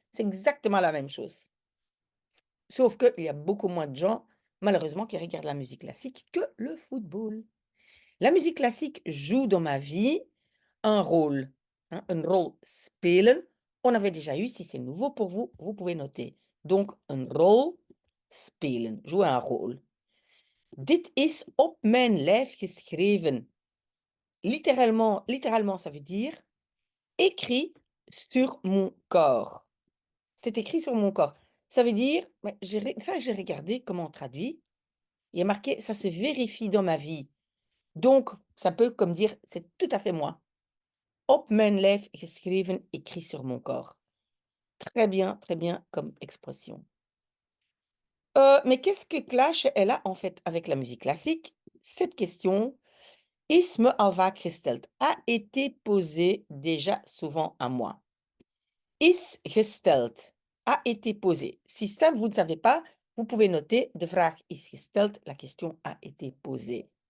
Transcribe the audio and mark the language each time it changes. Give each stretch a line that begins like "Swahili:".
French: C'est exactement la même chose. Sauf qu'il y a beaucoup moins de gens, malheureusement, qui regardent la musique classique que le football. La musique classique joue dans ma vie un rôle, hein,
Dutch: een rol spelen.
French: On avait déjà eu, si c'est nouveau pour vous, vous pouvez noter. Donc,
Dutch: een rol spelen,
French: jouer un rôle.
Dutch: Dit is op mijn lijf geschreven.
French: Littéralement, ça veut dire écrit sur mon corps. C'est écrit sur mon corps. Ça veut dire, bah, j'ai regardé comment on traduit. Il y a marqué: «Ça se vérifie dans ma vie». Donc ça peut comme dire: «C'est tout à fait moi».
Dutch: Op mijn lijf geschreven,
French: écrit sur mon corps. Très bien comme expression. Mais qu'est-ce que clash elle a en fait avec la musique classique? Cette question,
Dutch: is me al vaak gesteld,
French: a été posée déjà souvent à moi. Is gesteld, a été posée. Si ça vous ne savez pas, vous pouvez noter:
Dutch: de vraag is gesteld,
French: la question a été posée.